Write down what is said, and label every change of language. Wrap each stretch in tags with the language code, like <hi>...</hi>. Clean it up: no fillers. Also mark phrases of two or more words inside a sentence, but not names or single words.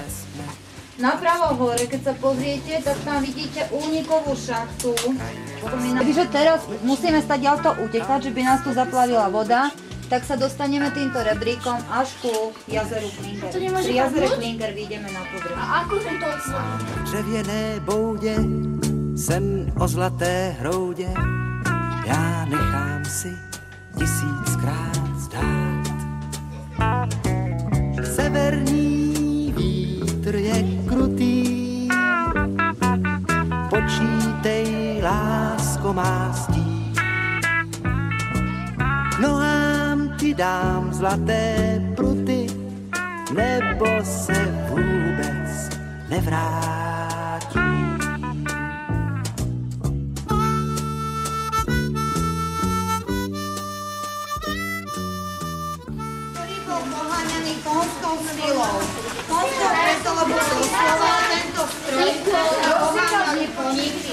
<sk>Napravo hore, keď sa pozriete, tak tam vidíte únikovú šachtu. Takže teraz musíme stadiaľto utekať, že by nás tu zaplavila voda. Tak sa dostaneme týmto rebríkom až ku jazeru Klinger. Pri jazere Klinger vyjdeme na povrch. A ako som to odslal?</sk> <cs>Dřevěné boudě, sen o zlaté hroudě, já nechám si 1000krát zdát. Severní vítr je krutý, počítej, lásko má stí. Nohám ti dám zlaté pruty, nebo se vůbec nevrátí.</cs> <sk>Ktorý bol poháňaný konskou silou. Konskou preto, lebo doslova tento stroj poháňali koníky.</sk>